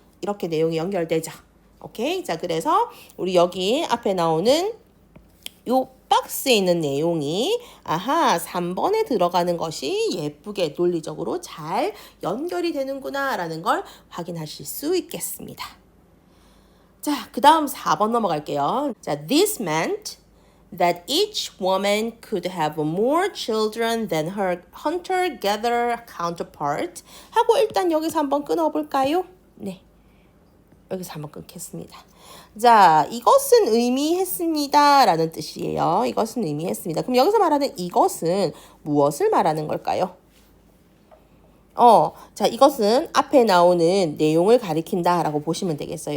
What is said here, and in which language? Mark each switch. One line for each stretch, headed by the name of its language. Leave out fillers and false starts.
Korean: 이렇게 내용이 연결되죠. 오케이? 자, 그래서 우리 여기 앞에 나오는 요 박스에 있는 내용이 3번에 들어가는 것이 예쁘게 논리적으로 잘 연결이 되는구나 라는 걸 확인하실 수 있겠습니다. 자, 그 다음 4번 넘어갈게요.
English: 자, this meant that each woman could have more children than her hunter-gatherer counterpart
Korean: 하고 일단 여기서 한번 끊어볼까요? 네, 여기서 한번 끊겠습니다. 자, 이것은 의미했습니다 라는 뜻이에요. 이것은 의미했습니다. 그럼 여기서 말하는 이것은 무엇을 말하는 걸까요? 자, 이것은 앞에 나오는 내용을 가리킨다 라고 보시면 되겠어요.